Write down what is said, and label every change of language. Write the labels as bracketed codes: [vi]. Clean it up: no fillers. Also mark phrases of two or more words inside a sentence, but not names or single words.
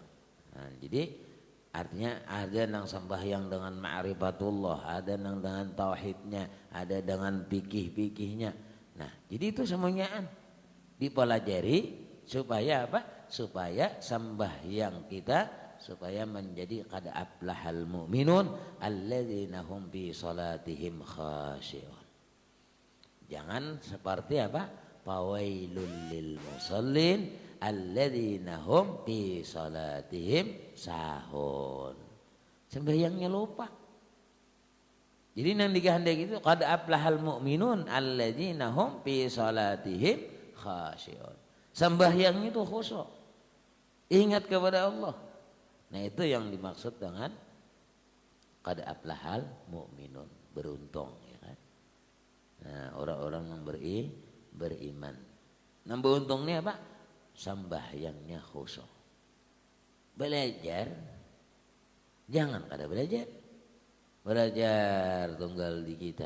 [bjn] Nah, jadi artinya ada nang sembahyang dengan ma'rifatullah, ada nang dengan tauhidnya, ada dengan fikih-fikihnya. [id] Nah, jadi itu semuanya dipelajari supaya apa? Supaya sembahyang kita supaya menjadi [ar] قد أفلح المؤمنون الذين هم في صلاتهم خاشعون. [id] Jangan seperti apa? [ar] فويل للمصلين الذين هم عن صلاتهم ساهون. [bjn] Sembahyangnya lupa. Jadi nang dikehendaki itu [ar] قد أفلح المؤمنون الذين هم في صلاتهم خاشعون. [bjn] Sembahyang itu khusyuk. Ingat kepada Allah. Nah, itu yang dimaksud dengan [ar] قد أفلح المؤمنون, [bjn] beruntung ya kan. Nah, orang-orang yang beriman. Nah, beruntungnya apa? Sembahyangnya khusyuk. Belajar jangan kada belajar tunggal di kita.